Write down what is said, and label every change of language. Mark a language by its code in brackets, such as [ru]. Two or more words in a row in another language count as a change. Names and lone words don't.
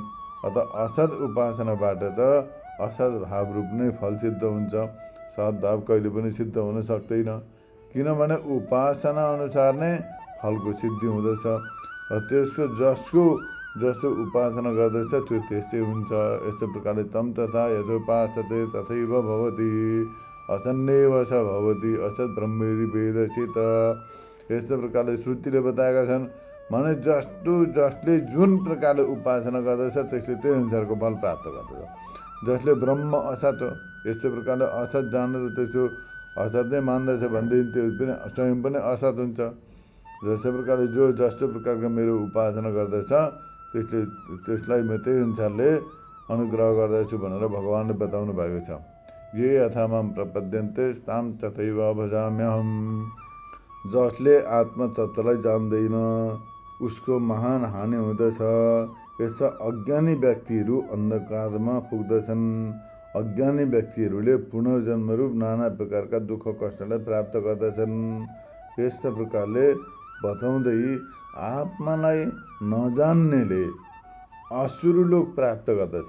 [ne] अत असत उपासनाबाट त असत भावरूप नै फल सिद्ध हुन्छ, सद्भाव कहिले पनि सिद्ध हुन सक्दैन, किनभने उपासना अनुसार नै फलको सिद्धि हुँदछ। त्यसको जस्तो उपासना गर्दछ त्यो त्यस्तै हुन्छ। यस्तो प्रकारले [sa] तम तथा यथोपासते तथैव भवति असन्नेव स भवति असत ब्रह्मेदि वेदसित। [ne] यस्तो प्रकारले श्रुतिले बताएका छन्। माने जसले जुन प्रकारले उपासना गर्दछ त्यसले त्यही अनुसारको फल प्राप्त गर्दछ। जसले ब्रह्म असत हो यस्तो प्रकारले असत जानेर त्यसको असत नै मान्दछ भनेदेखि त्यो पनि स्वयं पनि असत हुन्छ। जस्तो प्रकारले जस्तो प्रकारको मेरो उपासना गर्दछ त्यसलाई म त्यही अनुसारले अनुग्रह गर्दछु भनेर भगवानले बताउनु भएको छ। [sa] ये यथा मां प्रपद्यन्ते तां तथैव भजाम्यहम्। [ne] जसले आत्मतत्त्वलाई जान्दैन उसको महान हानि हुँदछ। यस्ता अज्ञानी व्यक्तिहरू अन्धकारमा पुग्दछन्। अज्ञानी व्यक्तिहरूले पुनर्जन्मरूप नाना प्रकारका दुःख कष्टलाई प्राप्त गर्दछन्। यस्ता प्रकारले बताउँदै आत्मालाई नजान्नेले असुरलोक प्राप्त गर्दछ।